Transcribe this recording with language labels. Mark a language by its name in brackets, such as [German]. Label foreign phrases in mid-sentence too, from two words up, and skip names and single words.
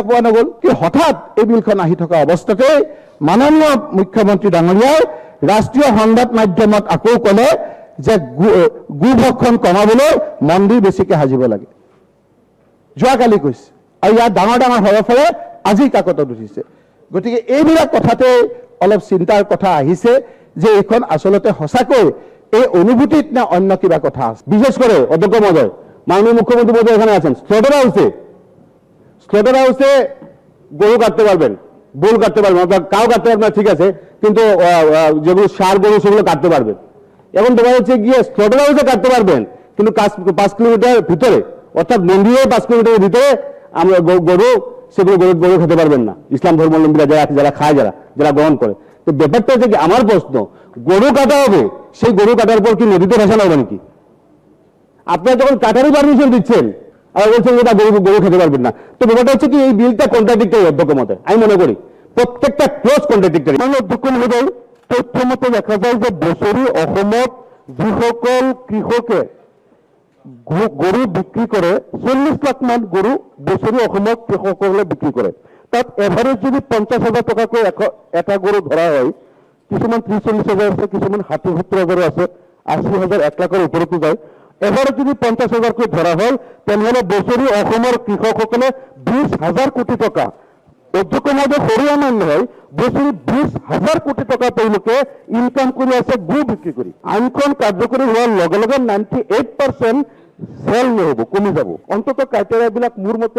[Assamese] পোৱা নগ'ল কি হঠাৎ এই বিলখন আহি থকা অৱস্থাতে মাননীয় মুখ্যমন্ত্ৰী ডাঙৰীয়াই ৰাষ্ট্ৰীয় সংবাদ মাধ্যমত আকৌ ক'লে যে গোভক্ষণ কমাবলৈ মন্দিৰ বেছিকৈ সাজিব লাগে যোৱাকালি কৈছে আৰু ইয়াত ডাঙৰ ডাঙৰ হৰফৰে আজি কাকতত উঠিছে গতিকে এইবিলাক কথাতে অলপ চিন্তাৰ কথা আহিছে যে এইখন আসলতে সঁচাকৈ এই অনুভূতিত না অন্য কিবা কথা আছে [Bangla] বিশেষ করে অধ্যক্ষ মহোদয় মাননীয় মুখ্যমন্ত্রী মহোদয় এখানে আছেন স্লটার হাউসে গরু কাটতে পারবেন বুল কাটতে পারবেন অর্থাৎ কাউ কাটতে পারবেন না ঠিক আছে কিন্তু যেগুলো সার গরু সেগুলো কাটতে পারবেন এখন দেখা যাচ্ছে গিয়ে স্লটার হাউসে কাটতে পারবেন কিন্তু 5 কিলোমিটার ভিতরে অর্থাৎ মন্দিরের 5 কিলোমিটারের ভিতরে আমরা গরু সেগুলো গরু খেতে পারবেন না ইসলাম ধর্মাবলম্বীরা যারা খায় যারা গ্রহণ করে তো ব্যাপারটা হচ্ছে কি আমার প্রশ্ন গরু কাটা হবে সেই গরু কাটার পর কি নদীতে ভাসানো হবে নাকি আপনারা যখন কাটারই পারমিশন দিচ্ছেন আর বলছেন এটা গরু খেতে পারবেন না তো ব্যাপারটা হচ্ছে কি এই বিলটা কন্ট্রাডিক্টরি অধ্যক্ষ মহোদয় আমি মনে করি প্রত্যেকটা ক্লোজ কন্ট্রাডিক্টরি অধ্যক্ষ মহোদয় তথ্য মতে দেখা যায় যে [Assamese] বছৰি অসমত যিসকল কৃষকে গরু বিক্রি করে 40 লাখ মান গরু বছৰি অসমত কৃষকসকলে বিক্রি করে তাত এভারেজ যদি 50,000 টাকাকৈ এটা গরু ধরা হয় কিছুমান 30-40 হাজাৰ আছে কিছুমান 60-70 হাজাৰ আছে 80,000 1 লাখৰ ওপৰতো যায় এভারেজ যদি 50,000 কৈ ধৰা হয় তেনেহলে বছৰি অসমৰ কৃষকসকলে 20,000 কোটি টকা অধ্যক্ষ মহোদয় সৰু আমান নহয় বছৰি 20,000 কোটি টকা তেওঁলোকে ইনকাম কৰি আছে গু বিক্ৰী কৰি আইনখন কাৰ্যকৰী হোৱাৰ লগে লগে 98% সেল নহব কমি যাব অন্তত ক্ৰাইটেৰিয়াবিলাক মোৰ মতে